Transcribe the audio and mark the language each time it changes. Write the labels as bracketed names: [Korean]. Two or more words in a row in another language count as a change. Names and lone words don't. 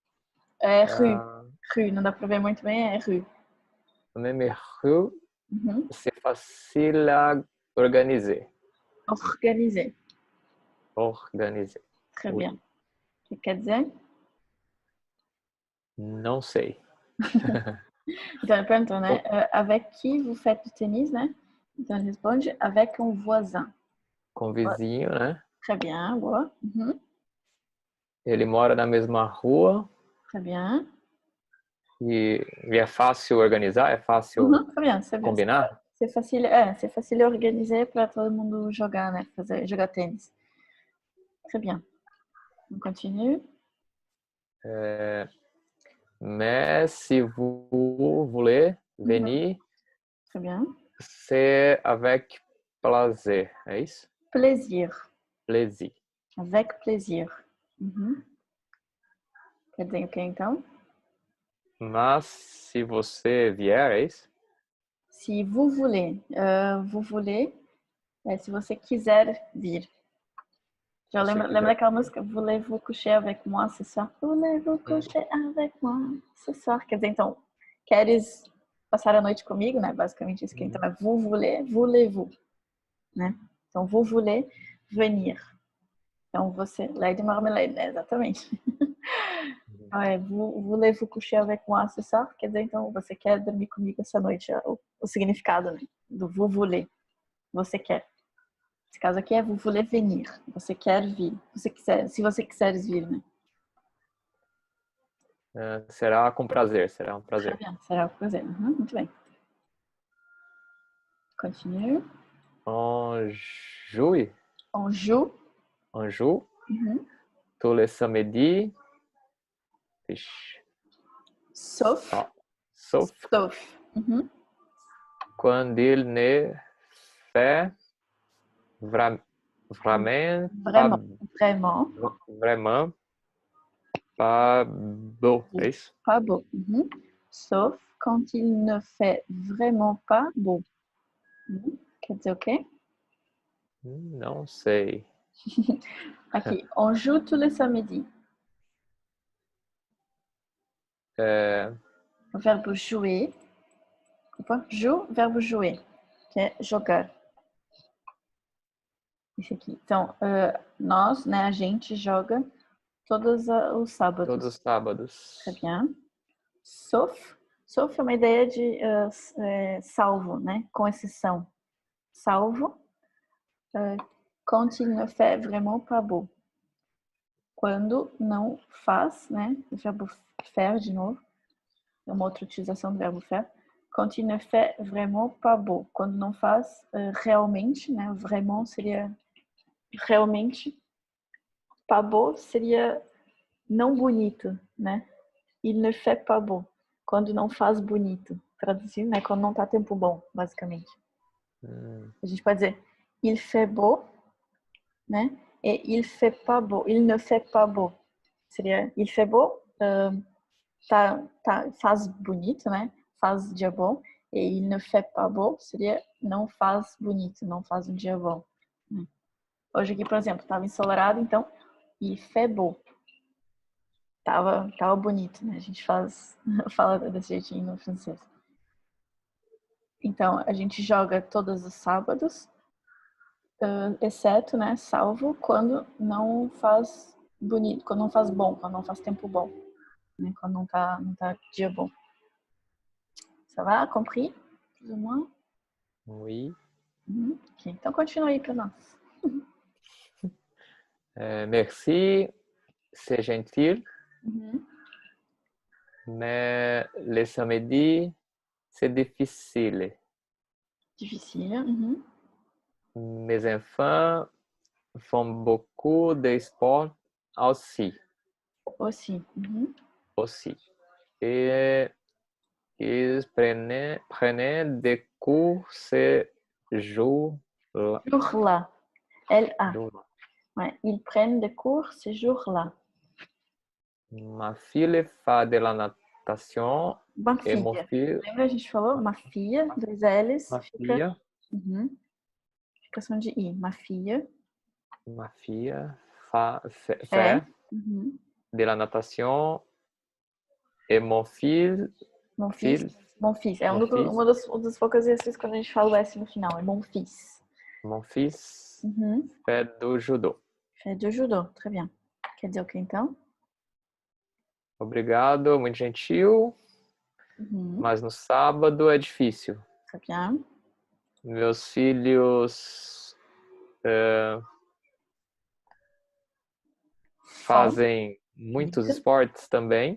[Portuguese] rue, não dá pra ver muito bem, é rue. [French] Même rue. C'est facile à organiser. Organiser. Très bien. [Portuguese] O que quer dizer? Não sei. Então, ele perguntou, né? [French] Avec qui vous faites du tennis, [Portuguese] né? Então, ele responde [French] avec un voisin. [Portuguese] Com vizinho, né? [French] Très bien, [Portuguese] boa. Ele mora na mesma rua. [French] Très bien. [Portuguese] E é fácil organizar? É fácil combinar? [French] C'est facile organiser [Portuguese] para todo mundo jogar, né? Jogar tênis. [French] Très bien. On continue. Mais si vous voulez venir, très bien. C'est avec plaisir, [Portuguese] é isso? [French] Plaisir. Plaisir. Avec plaisir. [Portuguese] Quer dizer o que então? Mas se você vier, é isso? [French] Se vous voulez. Vous voulez [Portuguese] é se você quiser vir. Já lembra daquela música? [French] Voulez-vous coucher avec moi ce soir? Voulez-vous coucher avec moi ce soir? [Portuguese] Quer dizer, então, queres passar a noite comigo, né? Basicamente isso que então é [French] vous voulez, voulez-vous, [Portuguese] né? Então, [French] vous voulez venir. [Portuguese] Então, você... Lady Marmalade, né? Exatamente. [French] Voulez-vous coucher avec moi ce soir? [Portuguese] Quer dizer, então, você quer dormir comigo essa noite? O significado, né? Do [French] vous voulez. [Portuguese] Você quer. Esse caso aqui é [French] vous voulez venir. [Portuguese] Você quer vir. Se você quiseres vir, né? Será com prazer. Será um prazer. Será com prazer. Muito bem. Continue. [French] On joue. On joue. On joue. Tous les samedis. Sauf. Quando il ne fait vraiment pas beau, [Portuguese] é isso? [French] Pas beau. Sauf quand il ne fait vraiment pas beau. [Portuguese] Quer dizer o quê? Não sei. Aqui, [French] on joue tous les samedis. [Portuguese] O verbo jouer. Verbo jouer, que é jogar. Esse aqui. Então, nós, né, a gente joga todos os sábados. Todos os sábados. [French] Très bien. [Portuguese] Sauf é uma ideia de salvo, né, com exceção. salvo. [French] Quand il ne fait vraiment pas beau. [Portuguese] Quando não faz, né? O verbo faire de novo. É uma outra utilização do verbo faire. [French] Quand il ne fait vraiment pas beau. [Portuguese] Quando não faz realmente, né? Vraiment seria realmente. [French] Pas beau [Portuguese] seria não bonito, né? [French] Il ne fait pas beau. [Portuguese] Quando não faz bonito. Traduzindo, né? Quando não tá tempo bom, basicamente. A gente pode dizer [French] il fait beau, [Portuguese] né? [French] E il fait pas beau. Il ne fait pas beau. Seria il fait beau, [Portuguese] faz bonito, né? Faz dia bom. E [French] il ne fait pas beau [Portuguese] seria não faz bonito, não faz um dia bom. Hoje aqui, por exemplo, estava ensolarado, então [French] il fait beau. [Portuguese] Tava bonito, né? A gente fala desse jeitinho no francês. Então, a gente joga todos os sábados, exceto, né, salvo quando não faz bonito, quando não faz bom, quando não faz tempo bom, né? Quando não tá dia bom. [French] Ça va? Compris? Plus ou moins? Oui. [Portuguese] Ok, então continua aí para nós. [French] Merci, c'est gentil. Mais le samedi, c'est difficile. Difficile. Mes enfants font beaucoup de sport aussi. Aussi. Et ils prenaient des cours ce jour-là. Jour-là. L-A. Ouais, ils prennent des cours ce jour-là. Ma fille fait de la natation. Ma et mon [Portuguese] filha. [French] fils. [Portuguese] Lembra a gente falou? Ma filha, dois L's. [French] Ma [Portuguese] fica... [French] fille. [Portuguese] Fica som de I. Ma filha. [French] Ma fille fait de la natation. Et mon fils. Mon fils. [Portuguese] É uma das poucas vezes quando a gente fala o S no final. [French] É mon fils. Mon fils fait do judo. Fait do judo. Très bien. [Portuguese] Quer dizer o que então? Obrigado, muito gentil. Mas no sábado é difícil. [French] Très bien. [Portuguese] Meus filhos fazem muitos esportes também.